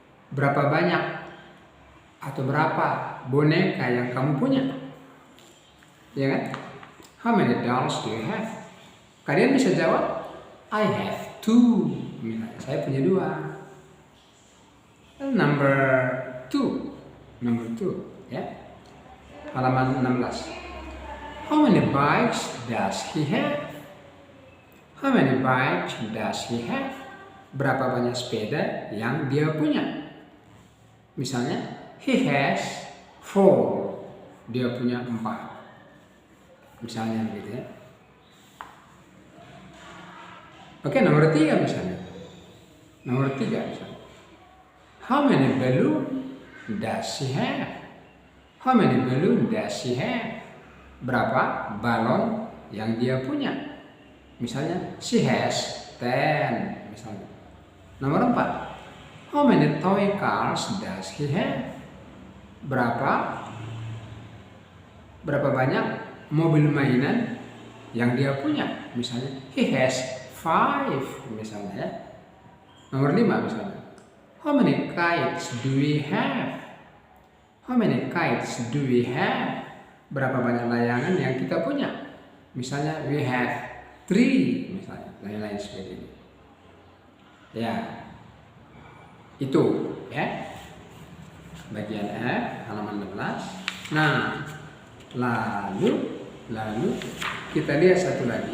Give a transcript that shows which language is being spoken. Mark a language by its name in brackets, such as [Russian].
[Indonesian] Berapa banyak atau berapa boneka yang kamu punya? Ya kan? [English] How many dolls do you have? [Indonesian] Kalian bisa jawab, [English] I have 2. [Indonesian] Misalnya, saya punya 2. Number 2, ya. Halaman 16. [English] How many bikes does he have? How many bikes does he have? [Indonesian] Berapa banyak sepeda yang dia punya? Misalnya, [English] he has 4. [Indonesian] Dia punya 4. Misalnya gitu ya. Oke, nomor 3 misalnya. Nomor 3 misalnya. [English] How many balloon does he have? How many balloon does he have? [Indonesian] Berapa balon yang dia punya? Misalnya, [English] she has 10 [Indonesian] misalnya. Nomor 4. [English] How many toy cars does he have? [Indonesian] Berapa banyak mobil mainan yang dia punya? Misalnya, [English] he has 5 [Indonesian] misalnya ya. Nomor 5 misalnya. [English] How many kites do we have? How many kites do we have? [Indonesian] Berapa banyak layangan yang kita punya? Misalnya, [English] we have 3 [Indonesian] misalnya, lain-lain seperti ini. Ya, itu ya bagian F halaman 16. Nah, lalu kita lihat satu lagi.